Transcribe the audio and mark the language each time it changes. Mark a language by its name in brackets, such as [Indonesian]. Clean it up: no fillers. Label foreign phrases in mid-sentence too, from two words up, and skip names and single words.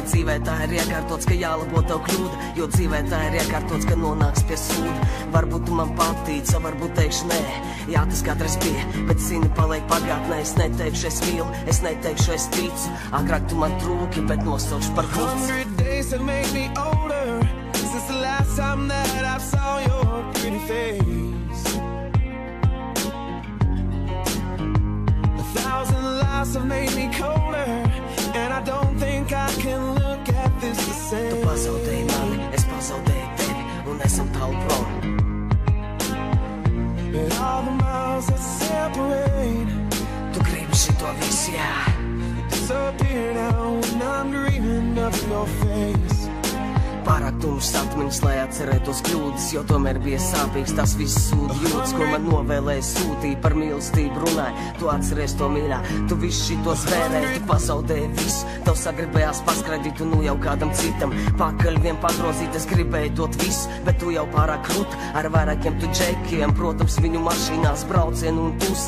[Latvian] Dzīvē tā ir iekārtots, ka jālabo tev kļūda, jo dzīvē tā ir iekārtots, ka nonāks pie sūda. Varbūt tu man patīc, varbūt teikšu nē. Jā, tas kādreiz bija, bet zini, paliek pagātnē. Es neteikšu, es mīlu, es neteikšu, es ticu. Agrāk tu man trūki, bet nosaukšu par klusu. [English] 100 days have made me older since the last time that I saw your pretty face. 1,000 lives have made me colder, and I don't think I can look at this the same. [Latvian] Tu pazaudēji mani, es pazaudēju tevi, un esam tālu prom. [English] But all the miles that separate, [Latvian] tu gribi šito visu, jā, [English] disappear now when I'm dreaming of your face. [Latvian] Pārāk tumšs atmiņas, lai atcerētos kļūdas, jo tomēr bija sāpīgs tas viss sūdi jūtas, ko man novēlēja sūtīja, par mīlestību runāja. Tu atceries to mīļā, tu visu šito zvērēji, tu pazaudēji visu, tev sagribējās paskraidīt un nu jau kādam citam. Pakaļ vien pagrozīt, es gribēju dot visu, bet tu jau pārāk krūta, ar vairākiem tu džekiem, protams, viņu mašīnās braucienu un pusi.